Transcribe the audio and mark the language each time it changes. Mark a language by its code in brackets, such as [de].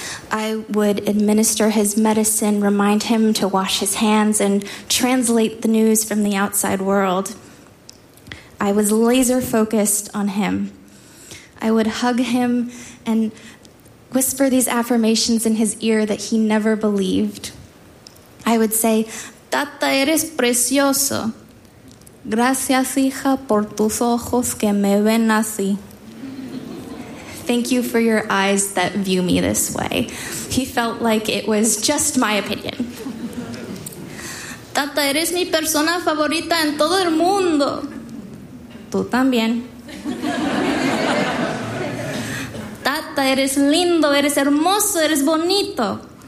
[en] I would administer his medicine, remind him to wash his hands, and translate the news from the outside world. I was laser focused on him. I would hug him and whisper these affirmations in his ear that he never believed. I would say, "Tata, [es] eres precioso. Gracias, hija, por tus ojos que me ven así." [en] Thank you for your eyes that view me this way. He felt like it was just my opinion. [es] Tata, eres mi persona favorita en todo el mundo. Tú también. guapa, eres lindo, eres hermoso, eres bonito.